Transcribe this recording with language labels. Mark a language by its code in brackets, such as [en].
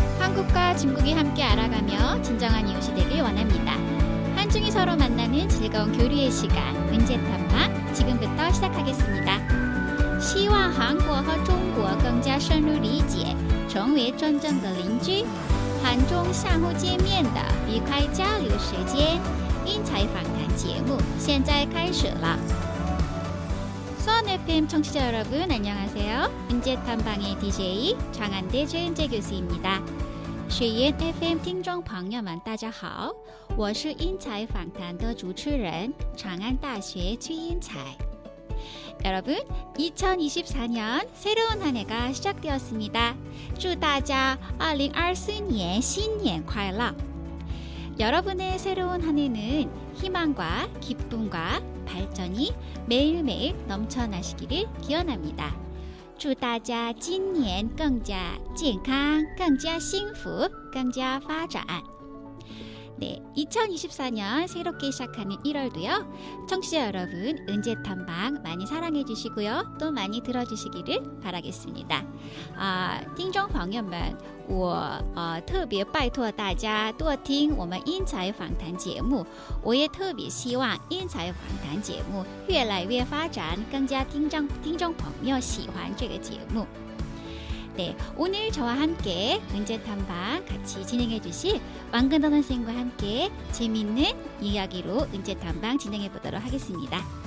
[ko] 한국과 중국이 함께 알아가며 진정한 이웃이 되길 원합니다. 한중이 서로 만나는 즐거운 교류의 시간, 은재탐방 지금부터 시작하겠습니다. [zh] 希望韩国和中国更加深入理解，成为真正的邻居。韩中相互见面的愉快交流时间，英才访谈节目现在开始了。 [ko] 수원 FM 청취자 여러분 안녕하세요. 은재탐방의 DJ 장한대 최은재 교수입니다. [zh] 学员 FM 听众朋友们大家好，我是英才访谈的主持人长安大学최인才。 [ko] 여러분, 2024년 새로운 한 해가 시작되었습니다. [zh] 祝大家 [ko] 2024년 신년 [zh] 快乐! [ko] 여러분의 새로운 한 해는 희망과 기쁨과 발전이 매일매일 넘쳐나시기를 기원합니다. [zh] 祝大家今年更加健康, 更加幸福, 更加发展. [ko] 네, 2024년 새롭게 시작하는 1월도요. 청취자 여러분, 은재탐방 많이 사랑해 주시고요. 또 많이 들어주시기를 바라겠습니다. [zh] 听众朋友们，我特别拜托大家多听我们英才访谈节目。我也特别希望英才访谈节目越来越发展，更加听众朋友喜欢这个节目。 [ko] 네, 오늘 저와 함께 은재탐방 같이 진행해 주실 왕근원 선생님과 함께 재미있는 이야기로 은재탐방 진행해 보도록 하겠습니다.